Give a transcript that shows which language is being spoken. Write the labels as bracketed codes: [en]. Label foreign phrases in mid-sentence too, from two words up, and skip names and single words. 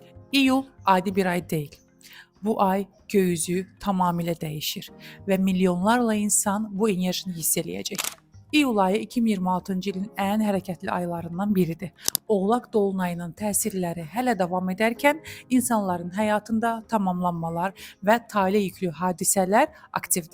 [tr] İyul adi bir ay değil. Bu ay gökyüzü tamamıyla değişir ve milyonlarla insan [az] bu enerjini hiss eləyəcək. İyul ayı 2026-cı ilin ən hərəkətli aylarından biridir. Oğlaq dolunayının təsirləri hələ davam edərkən insanların həyatında tamamlanmalar və tale yüklü hadisələr aktivdir.